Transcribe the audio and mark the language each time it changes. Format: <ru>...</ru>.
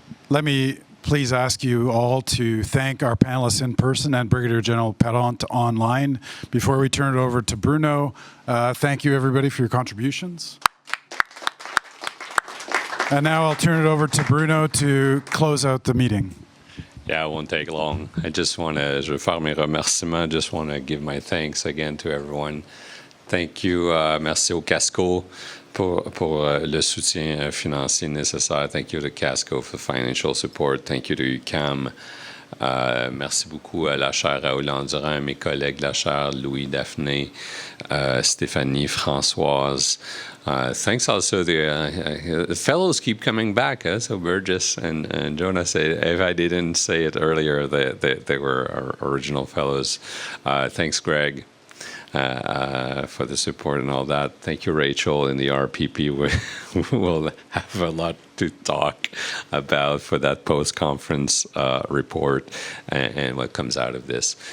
<en>Let me please ask you all to thank our panelists in person and Brigadier-General Parent online. Before we turn it over to Bruno, thank you everybody for your contributions. And now I'll turn it over to Bruno to close out the meeting. Yeah, it won't take long. I just want to,</en> <fr>je vais faire mes remerciements.</fr> <en>Just want to give my thanks again to everyone. Thank you.</en> <fr>Merci au Casco pour le soutien financier nécessaire.</fr> <en>Thank you to Casco for financial support. Thank you to UQAM.</en> <fr>Merci beaucoup à la Chaire Raoul-Dandurand, mes collègues de la Chaire, Louis, Daphné, Stéphanie, Françoise.</fr> <en>Thanks also to the fellows keep coming back. So Burgess and Jonas, if I didn't say it earlier, they were our original fellows. Thanks, Greg. For the support and all that. Thank you, Rachel, and the RPP. We'll have a lot to talk about for that post-conference report and what comes out of this.</en>